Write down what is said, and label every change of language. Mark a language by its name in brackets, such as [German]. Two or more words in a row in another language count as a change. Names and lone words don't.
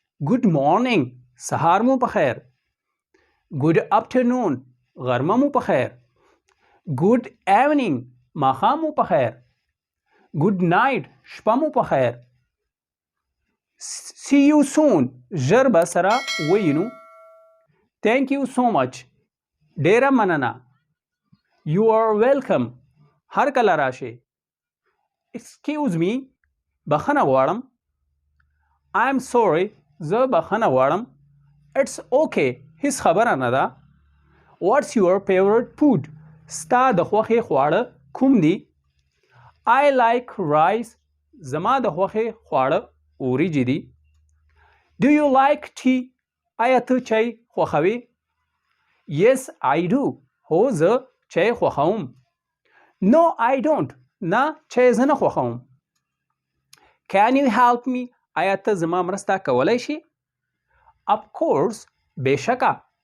[English] Good morning. [Pashto] سهار مو پخیر. [English] Good afternoon. [Pashto] غرمه مو پخیر. [English] Good evening. [Pashto] ماښام مو پخیر. [English] Good night. [Pashto] شپه مو پخیر. [English] See you soon. [Pashto] ژر به سره وینو. [English] Thank you so much. [Pashto] ډیره مننه. [English] You are welcome. [Pashto] هر کله راشئ. [English] Excuse me. [Pashto] بخښنه غواړم. [English] I'm sorry. [Pashto] زه بخښنه غواړم. [English] It's okay. [Pashto] هیڅ خبره نه ده. [English] What's your favorite food? [Pashto] ستا د خوښې خواړه کوم دي؟ [English] I like rice. [Pashto] زما د خوښې خواړه وریجې دي. [English] Do you like tea? [Pashto] آیا ته چای خوښوې؟ [English] Yes, I do. [Pashto] هو زه چای خوښوم. [English] No, I don't. [Pashto] نه چای زه نه خوښوم. [English] Can you help me? [Pashto] آیا ته زما مرسته کولی شې؟ [English] Of course. [Pashto] بېشکه.